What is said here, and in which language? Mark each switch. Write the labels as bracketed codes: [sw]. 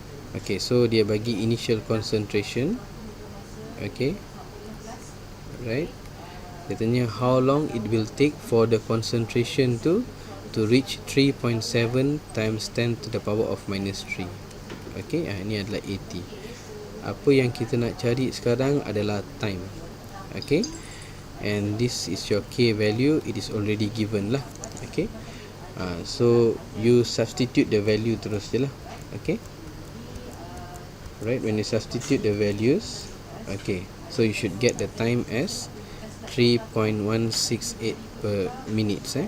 [ms] Okay, so dia bagi initial concentration. [en] Okay, right, [ms] dia tanya [en] how long it will take for the concentration to reach 3.7 times 10 to the power of minus 3. [ms] Okay, ini adalah AT. Apa yang kita nak cari sekarang adalah time. [en] Okay, and this is your K value, it is already given lah. Okay, so you substitute the value [ms] terus je lah. [en] Okay, right, when you substitute the values, okay, so you should get the time as 3.168 per minute.